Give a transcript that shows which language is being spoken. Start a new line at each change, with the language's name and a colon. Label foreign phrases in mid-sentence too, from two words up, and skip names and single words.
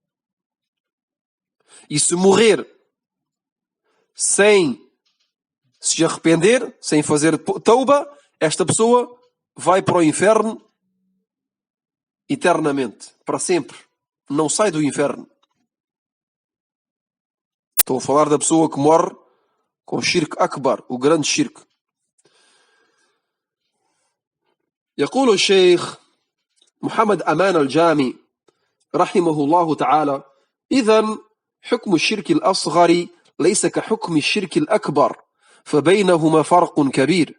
Portuguese: E se morrer sem se arrepender, sem fazer tauba, esta pessoa vai para o inferno eternamente, para sempre. Não sai do inferno. Estou a falar da pessoa que morre com
Arabic: شرك أكبر,
Portuguese: o grande shirk.
Arabic: يقول الشيخ محمد أمان الجامي رحمه الله تعالى: إذن حكم الشرك الأصغر ليس كحكم الشرك الأكبر، فبينهما فرق كبير.